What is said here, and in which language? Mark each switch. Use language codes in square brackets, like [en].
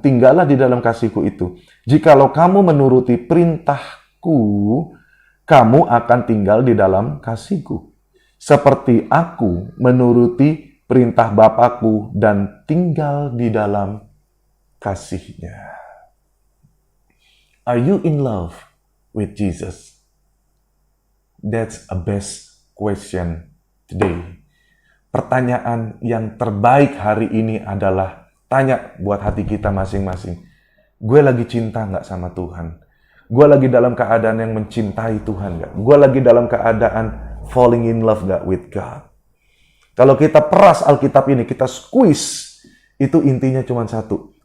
[id] Tinggallah di dalam kasihku itu. Jikalau kamu menuruti perintahku, kamu akan tinggal di dalam kasihku. Seperti aku menuruti perintah Bapakku dan tinggal di dalam kasihnya. [en] Are you in love with Jesus? That's a best question today. [id] Pertanyaan yang terbaik hari ini adalah tanya buat hati kita masing-masing. Gue lagi cinta nggak sama Tuhan? Gue lagi dalam keadaan yang mencintai Tuhan nggak? Gue lagi dalam keadaan [en] falling in love [id] nggak [en] with God? [id] Kalau kita peras Alkitab ini, kita squeeze, itu intinya cuma satu.